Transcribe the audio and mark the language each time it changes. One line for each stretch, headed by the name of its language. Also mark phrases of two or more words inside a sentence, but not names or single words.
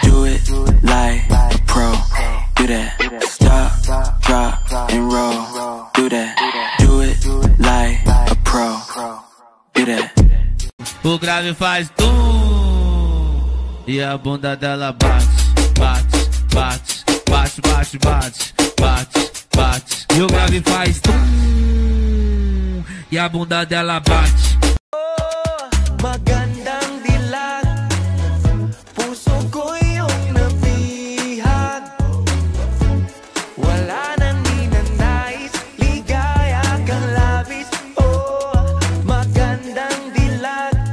English: Do it like a pro. Do that. Stop, drop, and roll. Do that. Do it like a pro. Do that.
Portuguese: O grave faz tum e a bunda dela bate, bate, bate, bate, bate, bate, bate, bate. E o grave faz tum e a bunda dela bate.
Filipino: Magandang dilag, puso ko yung nabihag. Wala nang ninanais, ligaya kang labis. Oh, magandang dilag.